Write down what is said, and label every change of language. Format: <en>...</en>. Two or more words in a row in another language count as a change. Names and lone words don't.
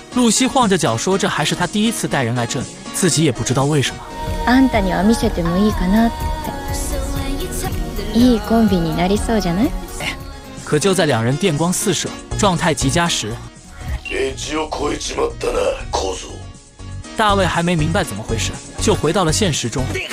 <zh>露西晃着脚说：“这还是他第一次带人来这里，自己也不知道为什么。”</zh> <ja>あんたには見せてもいいかなって。いいコンビになりそうじゃない？</ja> <zh>可就在两人电光四射、状态极佳时，大衛还没明白怎么回事，就回到了现实中。</zh>